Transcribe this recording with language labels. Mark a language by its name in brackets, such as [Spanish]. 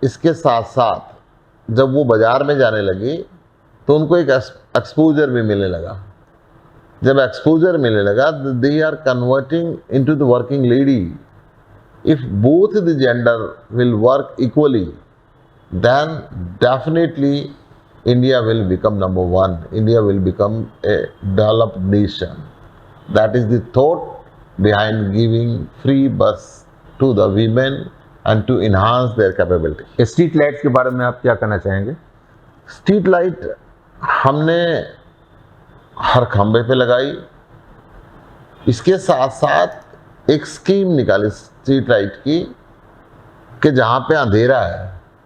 [Hindi] इसके साथ साथ जब वो बाजार में जाने लगी तो उनको एक एक्सपोजर भी मिलने लगा। जब एक्सपोजर मिलने लगा, [English] They are converting into the working lady. If both the gender will work equally, then definitely India will become number one. India will become a developed nation. That is the thought behind giving free bus to the women and to enhance their capability. [Hindi] Street lights के बारे में आप क्या कहना चाहेंगे? Street light हमने हर खंबे पे लगाई। इसके साथ साथ एक स्कीम निकाली स्ट्रीट लाइट की कि जहाँ पे अंधेरा है